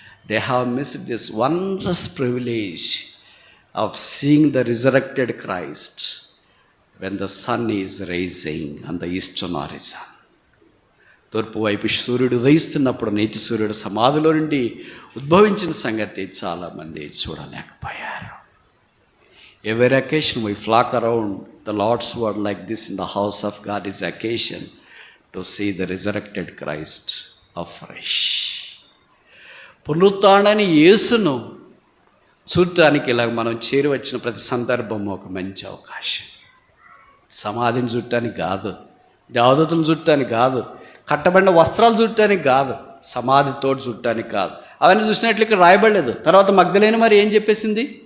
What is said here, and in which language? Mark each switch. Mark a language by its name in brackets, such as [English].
[English] They have missed this wondrous privilege of seeing the resurrected Christ when the sun is rising on the eastern horizon. [Telugu] తూర్పు వైపు సూర్యుడు ఉదయిస్తున్నప్పుడు నీటి సూర్యుడు సమాధిలో నుండి ఉద్భవించిన సంగతి చాలామంది చూడలేకపోయారు. [English] Every occasion we flock around the Lord's word like this in the house of God is occasion to see the resurrected Christ afresh. [Telugu] పునరుత్థానాన్ని యేసును చూడటానికి ఇలాగ మనం చేరి వచ్చిన ప్రతి సందర్భం ఒక మంచి అవకాశం. సమాధిని చూడటానికి కాదు, దేవదూతలను చూడటానికి కాదు, కట్టబడిన వస్త్రాలు చూడటానికి కాదు, సమాధితోటి చూడటానికి కాదు. అవన్నీ చూసినట్లు ఇక్కడ రాయబడలేదు. తర్వాత మగ్దలేని మరి ఏం చెప్పేసింది?